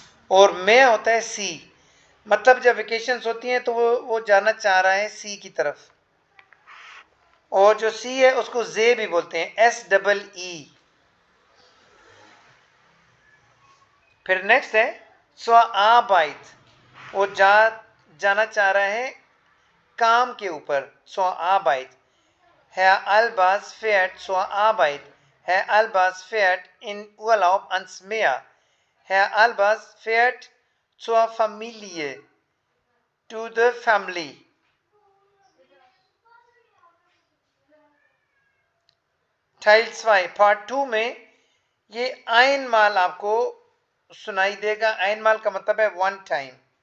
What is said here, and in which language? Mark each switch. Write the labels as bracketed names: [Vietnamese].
[Hindi] और मैं होता है सी, मतलब जब वेकेशंस होती हैं तो वो जाना चाह रहा है सी की तरफ, और जो सी है उसको जे भी बोलते हैं, SEE। फिर नेक्स्ट है स्वाआबाइट, वो जाना चाह रहा है काम के ऊपर, स्वाआबाइट। [German] Herr Albers fährt zur Arbeit, Herr Albers fährt in Urlaub ans Meer, Herr Albers fährt zur Familie, [English] to the family। [Hindi] Teil 2 part 2 में ये आइन माल आपको सुनाई देगा। आइन माल का मतलब है वन टाइम।